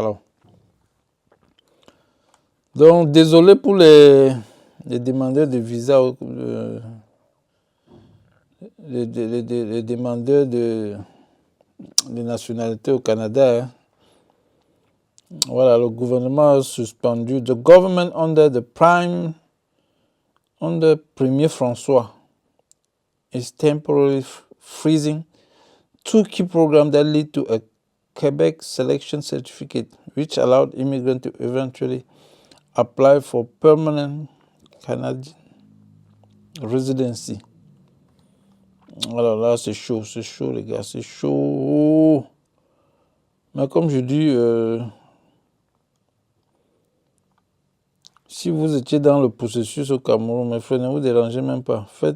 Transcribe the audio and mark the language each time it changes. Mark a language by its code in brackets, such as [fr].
[fr] Alors, donc, désolé pour les demandeurs de visa, les demandeurs de nationalité au Canada. Hein. Voilà, le gouvernement a suspendu. [en] The government under Premier François is temporarily freezing 2 key programs that lead to a Quebec selection certificate, which allowed immigrants to eventually apply for permanent Canadian residency. [fr] Alors là, c'est chaud les gars, c'est chaud. Mais comme je dis, si vous étiez dans le processus au Cameroun, mes frères, ne vous dérangez même pas.